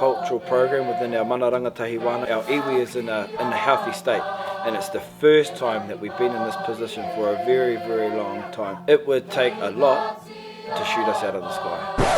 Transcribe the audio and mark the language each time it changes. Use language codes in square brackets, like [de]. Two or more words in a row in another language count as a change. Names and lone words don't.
[en] cultural program, within our Mana Rangatahi wānau, our iwi is in a healthy state, and it's the first time that we've been in this position for a very, very long time. It would take a lot to shoot us out of the sky.